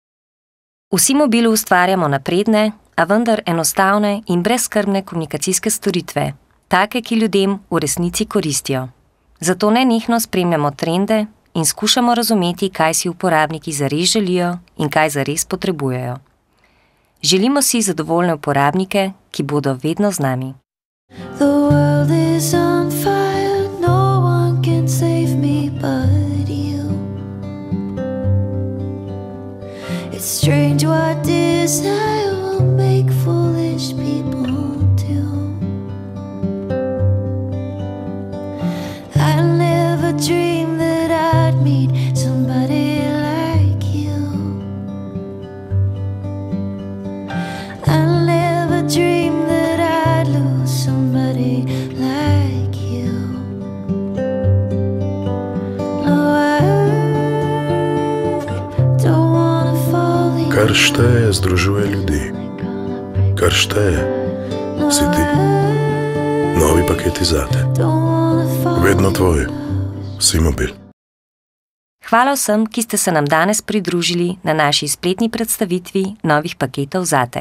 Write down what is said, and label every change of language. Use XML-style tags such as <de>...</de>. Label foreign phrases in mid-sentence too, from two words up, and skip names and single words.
<sl>V SIM-mobilu ustvarjamo napredne, a vendar enostavne in brezskrbne komunikacijske storitve, take, ki ljudem v resnici koristijo. Zato nenehno spremljamo trende in skušamo razumeti, kaj si uporabniki zares želijo in kaj zares potrebujejo. Želimo si zadovoljne uporabnike, ki bodo vedno z nami.</sl> <en>The world is on fire, no one can save me but you. It's strange what desire will make foolish people do. I never dreamed that I'd meet somebody like you. I never dreamed that I'd lose somebody like you. No, I don't wanna fall in.</en> <sl>Kar šteje, združuje ljudi. Kar šteje, si ti. Novi paketi Zate. Vedno tvoj. SIM-mobil. Hvala vsem, ki ste se nam danes pridružili na naši spletni predstavitvi novih paketov Zate.</sl>